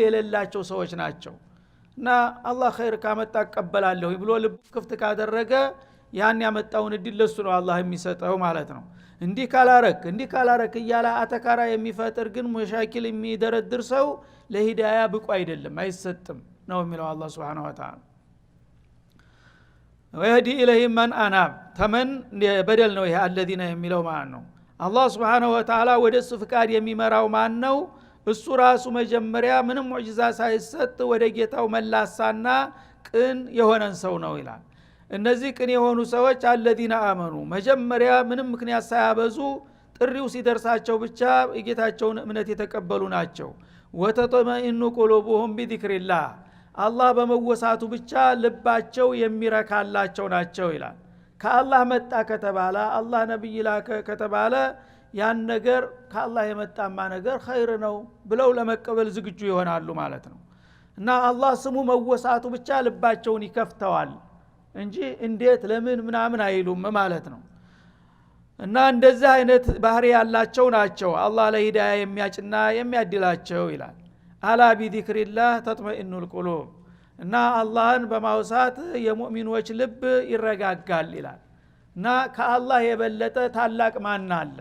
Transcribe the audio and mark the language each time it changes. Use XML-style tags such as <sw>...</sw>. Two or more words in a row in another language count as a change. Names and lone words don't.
<am>የሌላቸው ሰዎች ናቸው። እና አላህ ኸይር ካመጣ ቀበላለሁ ብሎ ልብ ክፍት ካደረገ ያን ያመጣውን እድል ለሱ ነው አላህ የሚሰጠው ማለት ነው። እንዲህ ካላረክ እያለ አተካራ የሚፈጥር ግን መሻኪል የሚደረድር ሰው ለሂዳያ ብቁ አይደለም አይሰጥም ነው የሚለው አላህ</am> <ar>سبحانه وتعالى። ويهدي إليه من أناب</ar> <am>ተመን በደል ነው ይሄ الذين የሚለው ማን ነው? አላህ</am> <ar>سبحانه وتعالى</ar> <am>ወደሱ ፍቃድ የሚመራው ማን ነው? እሱ ራሱ መጀመሪያ ምንም ሙዕጂዛ ሳይሰጥ ወደ ጌታው መላሳና ቅን የሆነን ሰው ነው ይላል። እነዚህ ቅን የሆኑ ሰዎች</am> <ar>الذين آمنوا</ar> <am>መጀመሪያ ምንም ምክንያት ሳያበዙ ጥሪው ሲደርሳቸው ብቻ የጌታቸውን እምነት የተቀበሉ ናቸው።</am> <ar>وتطمئن قلوبهم بذكر الله</ar> <am>አላህ በመወሳቱ ብቻ ልባቸው የሚረካላቸው ናቸው ይላል። ከአላህ መጣ ከተባለ አላህ ነብይ ላከ ከተባለ ያን ነገር ከአላህ የመጣማ ነገር ኸይር ነው ብለው ለመቀበል ዝግጁ ይሆናሉ ማለት ነው። እና አላህ ስሙ መወሳቱ ብቻ ልባቸውን ይከፍተዋል እንጂ እንዴት ለምን ምናምን አይሉም ማለት ነው። እና እንደዚህ አይነት ባህሪ ያላቸው ናቸው አላህ ለሂዳያ የሚያጭና የሚያድላቸው ይላል።</am> <ar>ألا بذكر الله تطمئن القلوب</ar> <am>እና አላህን በማውሳት የሙእሚኖች ልብ ይረጋጋል ይላል። እና ከአላህ የበለጠ ታላቅ ማን አለ?</am>